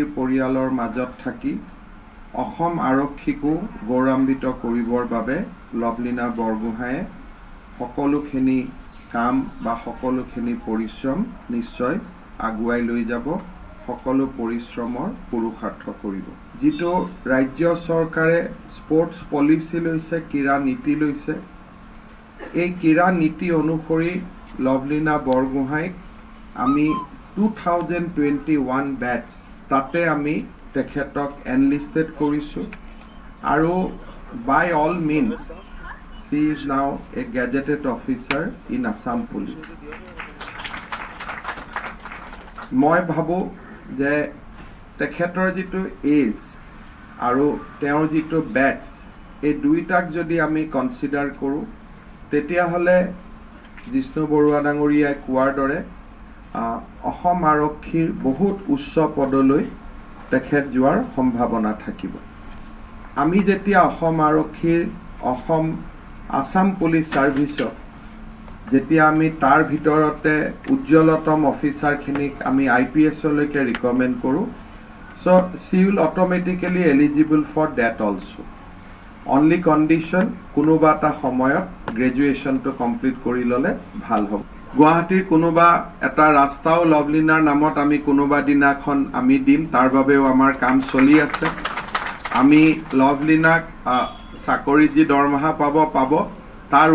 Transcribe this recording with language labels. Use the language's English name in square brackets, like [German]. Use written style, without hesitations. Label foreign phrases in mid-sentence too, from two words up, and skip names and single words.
[Assamese] পৰিয়ালৰ মাজত থাকি অসম আৰক্ষীকো গৌৰৱান্বিত কৰিবৰ বাবে লভলীনা বৰগোহাঁয়ে সকলোখিনি কাম বা সকলোখিনি পৰিশ্ৰম নিশ্চয় আগুৱাই লৈ যাব সকলো পৰিশ্ৰমৰ পুৰুষাৰ্থ কৰিব যিটো ৰাজ্য চৰকাৰে [English] sports policy [Assamese] লৈছে ক্ৰীড়া নীতি লৈছে এই ক্ৰীড়া নীতি অনুসৰি লভলীনা বৰগোহাঁইক আমি 2021 বেটছ তাতে আমি তেখেতক এনলিষ্টেড কৰিছোঁ আৰু [English] by all means she is now a gazetted officer in Assam Police [Assamese] মই ভাবোঁ যে তেখেতৰ যিটো এজ আৰু তেওঁৰ যিটো বেটছ এই দুইটাক যদি আমি কনচিডাৰ কৰোঁ তেতিয়াহ'লে জিষ্ণু বৰুৱা ডাঙৰীয়াই কোৱাৰ দৰে অসম আৰক্ষীৰ বহুত উচ্চ পদলৈ তেখেত যোৱাৰ সম্ভাৱনা থাকিব আমি যেতিয়া অসম আৰক্ষীৰ আসাম পুলিচ ছাৰ্ভিচত যেতিয়া আমি তাৰ ভিতৰতে উজ্জ্বলতম অফিচাৰখিনিক আমি IPSলৈকে ৰিকমেণ্ড কৰোঁ চ' [English] she will automatically eligible for that also only condition [Assamese] কোনোবা এটা সময়ত গ্ৰেজুৱেশ্যনটো কমপ্লিট কৰি ল'লে ভাল হ'ব গুৱাহাটীৰ কোনোবা এটা ৰাস্তাও লভলীনাৰ নামত আমি কোনোবা দিনাখন আমি দিম তাৰ বাবেও আমাৰ কাম চলি আছে আমি লভলীনাক চাকৰি যি দৰমহা পাব তাৰ